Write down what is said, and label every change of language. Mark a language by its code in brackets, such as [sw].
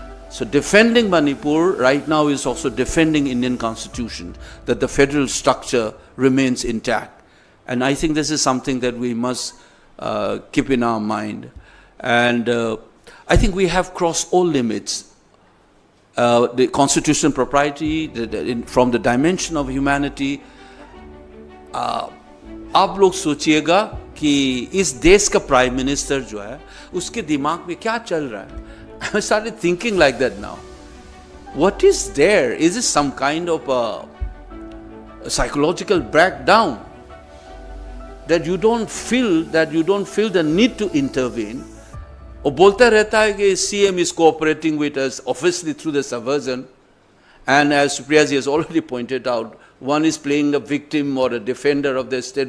[en] So defending Manipur right now is also defending Indian constitution, that the federal structure remains intact. And I think this is something that we must keep in our mind. And I think we have crossed all limits. The constitutional propriety, from the dimension of humanity. [hi] आप लोग सोचिएगा कि इस देश का prime minister जो है उसके दिमाग में क्या चल रहा है? [en] I started thinking like that now. What is there? Is it some kind of a psychological breakdown that you don't feel the need to intervene? [hi] वो बोलता रहता है कि [en] CM is cooperating with us, obviously through the subversion, and as Supriyaji has already pointed out, one is playing a victim or a defender of the state.